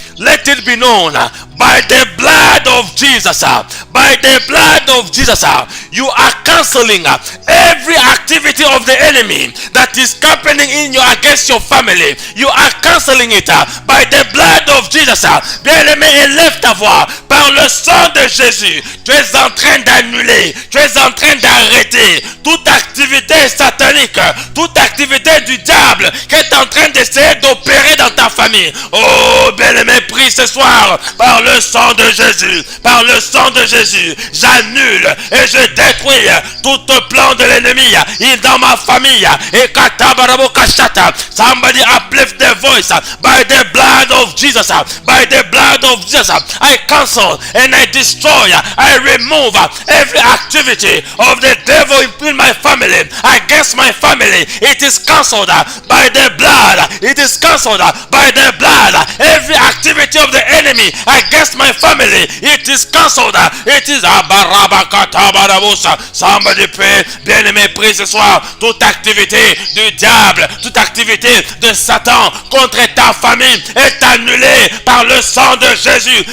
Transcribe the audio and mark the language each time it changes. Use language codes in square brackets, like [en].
[en] Let it be known by the blood of Jesus. By the blood of Jesus, you are canceling every activity of the enemy that is happening in you against your family. You are canceling it by the blood of Jesus. [fr] Bien-aimé, élève ta voix. Par le sang de Jésus, tu es en train d'annuler, tu es en train d'arrêter toute activité satanique, toute activité du diable qui est en train d'essayer d'opérer dans ta famille. Oh, bien-aimé, prie ce soir par le sang de Jésus, par le sang de Jésus, j'annule et je détruis tout plan de l'ennemi dans ma famille. Et katabarabo kashata. [en] Somebody uplift their voice. By the blood of Jesus, by the blood of Jesus, I cancel and I destroy, I remove every activity of the devil in my family, against my family. It is cancelled by the blood. It is cancelled by the blood. Every activity of the enemy against my family, it is cancelled. It is abarabakatabarabosha. Somebody pray. [fr] Bien-aimé, prie ce soir. Toute activité du diable, toute activité de Satan contre ta famille est annulée par le sang de Jésus.